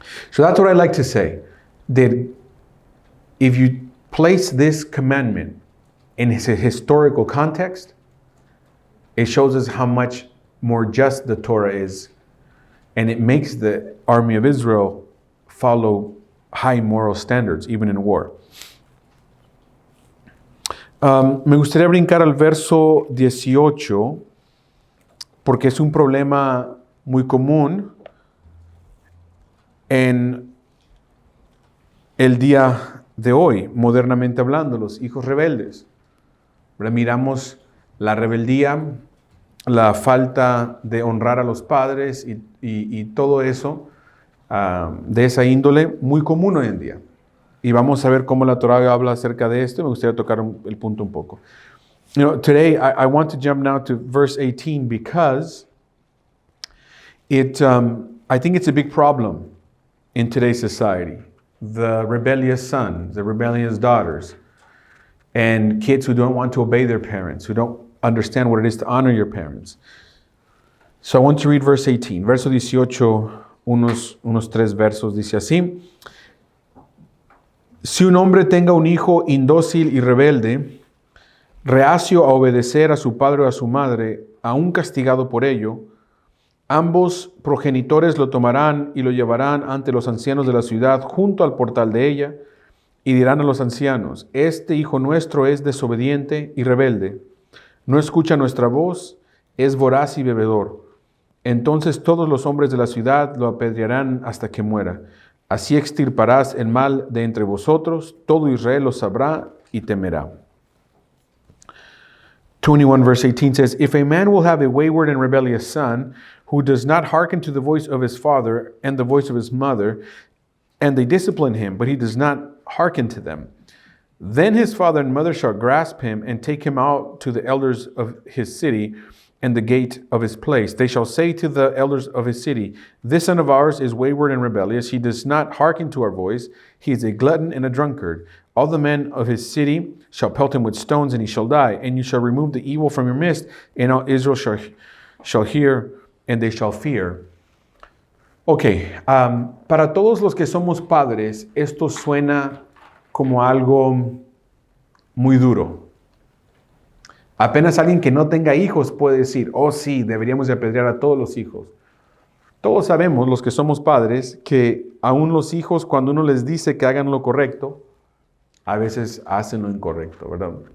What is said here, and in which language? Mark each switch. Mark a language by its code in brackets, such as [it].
[en] So that's what I like to say, that if you place this commandment in its historical context, it shows us how much more just the Torah is, and it makes the army of Israel follow high moral standards, even in war. [es] Me gustaría brincar al verso 18, porque es un problema muy común en el día de hoy, modernamente hablando, los hijos rebeldes. Miramos la rebeldía, la falta de honrar a los padres y todo eso de esa índole muy común hoy en día. Y vamos a ver cómo la Torah habla acerca de esto. Me gustaría tocar el punto un poco. [en] Today I want to jump now to verse 18 because I think it's a big problem in today's society. The rebellious sons, the rebellious daughters, and kids who don't want to obey their parents, who don't understand what it is to honor your parents. So I want to read verse 18. [es] Verso 18, unos 3 versos, dice así. Si un hombre tenga un hijo indócil y rebelde, reacio a obedecer a su padre o a su madre, aún castigado por ello, ambos progenitores lo tomarán y lo llevarán ante los ancianos de la ciudad junto al portal de ella, y dirán a los ancianos: este hijo nuestro es desobediente y rebelde, no escucha nuestra voz, es voraz y bebedor. Entonces todos los hombres de la ciudad lo apedrearán hasta que muera. Así extirparás el mal de entre vosotros, todo Israel lo sabrá y temerá. [en] 21 verse 18 says, if a man will have a wayward and rebellious son, who does not hearken to the voice of his father and the voice of his mother, and they discipline him, but he does not hearken to them, then his father and mother shall grasp him and take him out to the elders of his city and the gate of his place. They shall say to the elders of his city, this son of ours is wayward and rebellious. He does not hearken to our voice. He is a glutton and a drunkard. All the men of his city shall pelt him with stones, and he shall die. And you shall remove the evil from your midst, and all Israel shall hear, and they shall fear. [es] Para todos los que somos padres, esto suena como algo muy duro. Apenas alguien que no tenga hijos puede decir, oh sí, deberíamos de apedrear a todos los hijos. Todos sabemos, los que somos padres, que aún los hijos, cuando uno les dice que hagan lo correcto, a veces hacen lo incorrecto, ¿verdad?